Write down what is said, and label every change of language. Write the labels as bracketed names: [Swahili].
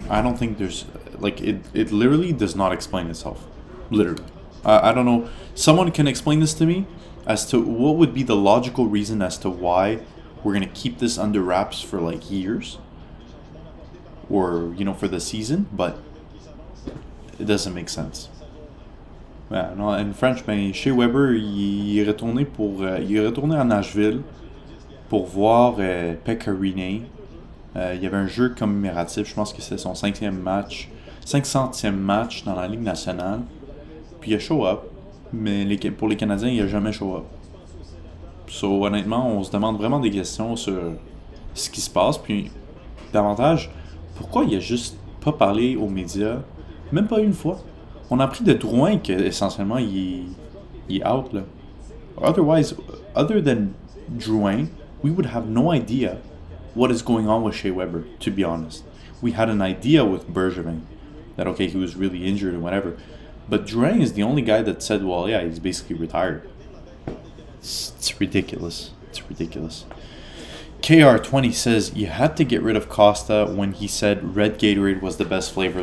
[English] I don't think there's it literally does not explain itself. Literally. I don't know. Someone can explain this to me as to what would be the logical reason as to why we're going to keep this under wraps for years, or for the season, but it doesn't make sense. [French] Ouais, non, en French, Shea Weber, il est retourné à Nashville pour voir Pekka Rinne. Il y avait un jeu commémoratif, je pense que c'est son 500e match dans la Ligue nationale. Puis il a show up, mais pour les Canadiens, il n'a jamais show up. So, honnêtement, on se demande vraiment des questions sur ce qui se passe. Puis, davantage, pourquoi il a juste pas parlé aux médias, même pas une fois. On a appris de Drouin qu'essentiellement il est out là. [English] Otherwise, other than Drouin, we would have no idea what is going on with Shea Weber, to be honest. We had an idea with Bergevin that, okay, he was really injured and whatever. But Drouin is the only guy that said, well, yeah, he's basically retired. It's ridiculous. It's ridiculous. KR20 says, you had to get rid of Kosta when he said red Gatorade was the best flavor.